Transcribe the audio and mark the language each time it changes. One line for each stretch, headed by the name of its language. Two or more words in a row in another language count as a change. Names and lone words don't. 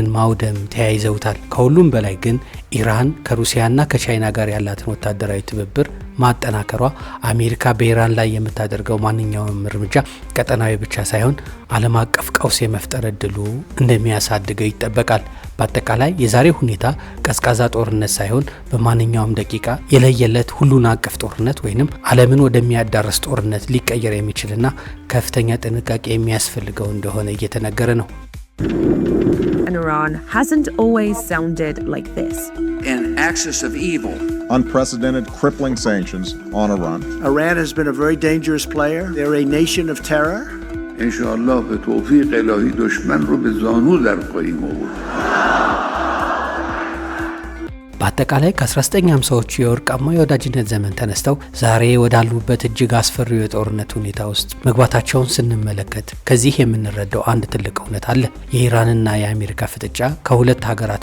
Amharic: ማውደም ተያይዘውታል። ከሁሉም በላይ ግን ኢራን ከሩሲያና ከቻይና ጋር ያላትን ወታደራዊ ትብብር ማጠናከሯ አሜሪካ በኢራን ላይ የምታደርገው ማንኛውም እርምጃ ቀጠናዊ ብቻ ሳይሆን ዓለም አቀፍ ቀውስ የመፍጠር እድሉ እንደሚያሳድገው ይጠበቃል። በአጠቃላይ የዛሬ ሁኔታ ቀዝቃዛ ጦርነት ሳይሆን በማንኛውም ደቂቃ የለየለት ሁሉን አቀፍ ጦርነት ወይንም ዓለምን ወደሚያዳርስ ጦርነት ሊቀየር የሚችልና ከፍተኛ ጥንቃቄ የሚያስፈልገው እንደሆነ እየተነገረ ነው።
English: And Iran hasn't always sounded like this. An axis of evil. Unprecedented, crippling sanctions on Iran. Iran has been a very dangerous player. They're a nation of terror.
Persian: انشاءالله به توفیق الهی دشمن رو به زانو در خواهیم آورد.
Amharic: በአጠቃላይ ከ1950ዎቹ የወርቃማ የወዳጅነት ዘመን ተነስተው ዛሬ ወዳሉበት እጅግ አስፈሪው የጦርነት ሁኔታ ውስጥ መግባታቸውን ስንመለከት ከዚህ የምንረዳው አንድ ትልቅ እውነት አለ። የኢራንና የአሜሪካ ፍጥጫ ከሁለት ሀገራት